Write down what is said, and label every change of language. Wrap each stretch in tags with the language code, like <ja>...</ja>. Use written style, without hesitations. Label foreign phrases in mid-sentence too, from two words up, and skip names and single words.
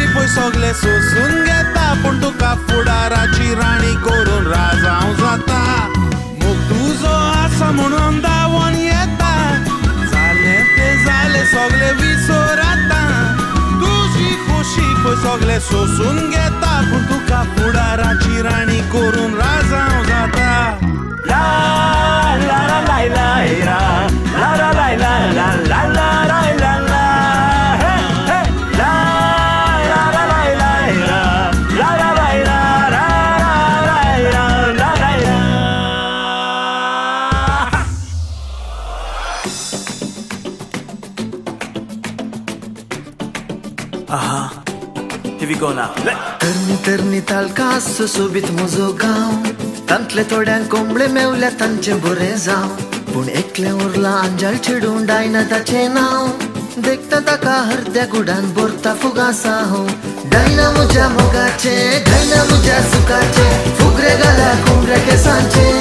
<kok>पळय सगळे सोसून घेता पूण तुका फुडाराची राणी करून राजांव जाता मोग तुजो आसा म्हणून दावून येता जाले ते जाले सगळे विसर आतां तुजी खुशी पळय सगळे सोसून घेता पूण तुका फुडाराची राणी करून राजांव जाता La la la la la la la la la la la la la la la hey hey la la la la la la la la la la la la</kok> <en>Aha, here we go now.</en> <kok>तरणी तालकास सुशोभीत म्हजो गांव तांतले थोड्यांक कोंबळे मेवल्या तांचे बरें जावं पूण एकलें उरलां अंजाल चिडून डायनाताचें नांव देखता ताका हरद्या गुडान भरता फुगासा हो डायना म्हज्या मोगाचे डायना म्हज्या सुखाचे फुगरे घाला कोंबऱ्या केसांचे</kok>